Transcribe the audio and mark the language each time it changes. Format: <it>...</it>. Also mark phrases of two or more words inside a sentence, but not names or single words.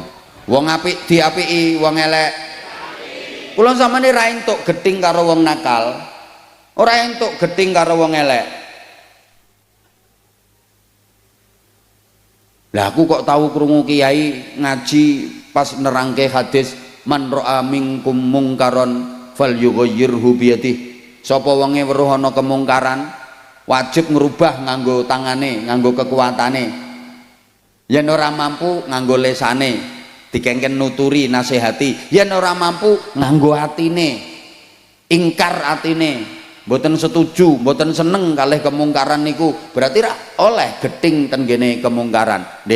<jv>Wong apik diapiki wong elek. Kula sampeyan ra entuk gething karo wong nakal. Ora entuk gething karo wong elek. Lah aku kok tahu krungu kiai ngaji pas nerangke hadis</jv> <ar>من رأى منكم منكرا فليغيره بيده.</ar> <jv>Sapa wonge weruh ana kemungkaran wajib ngrubah nganggo tangane, nganggo kekuatane. Yen ora mampu nganggo lesane, dikengken nuturi nasihati. Yen ora mampu nganggo atine, ingkar atine, mboten setuju, mboten seneng kalih kemungkaran niku, berarti ra oleh gething ten kene kemungkaran.</jv>